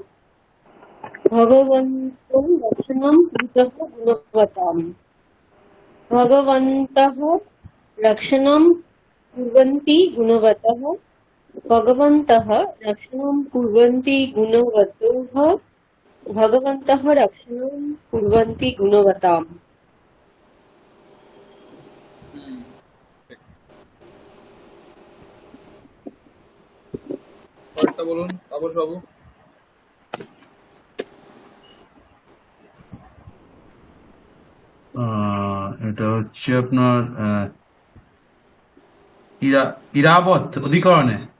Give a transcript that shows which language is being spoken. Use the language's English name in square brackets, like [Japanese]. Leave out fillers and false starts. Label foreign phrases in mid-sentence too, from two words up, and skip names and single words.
[Sanskrit] भगवन्तो रक्षणं कुरुतः गुणवताम्। भगवन्तः रक्षणं कुर्वन्ति गुणवतः। भगवन्तः रक्षणं कुर्वन्ति गुणवतोः। भगवन्तः रक्षणं कुर्वन्ति गुणवताम्। [Bangla] ঠিক। পরেরটা বলুন তাপস বাবু। এটা হচ্ছে আপনার ইরাবত অধিকরণে।